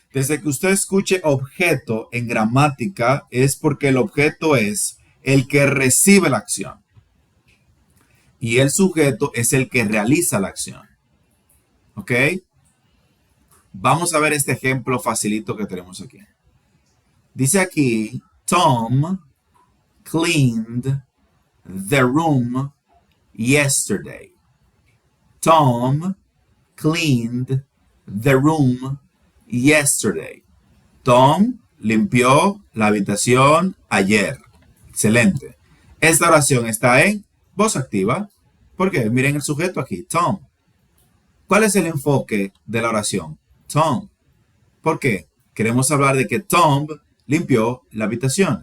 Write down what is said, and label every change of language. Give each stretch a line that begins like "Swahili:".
Spanish: Desde que usted escuche objeto en gramática, es porque el objeto es el que recibe la acción. Y el sujeto es el que realiza la acción. ¿Ok? Vamos a ver este ejemplo facilito que tenemos aquí. Dice aquí,
English: Tom cleaned the room yesterday. Tom cleaned the room yesterday.
Spanish: Tom limpió la habitación ayer. Excelente. Esta oración está en voz activa. ¿Por qué? Miren el sujeto aquí, Tom. ¿Cuál es el enfoque de la oración? Tom. ¿Por qué? Queremos hablar de que Tom limpió la habitación.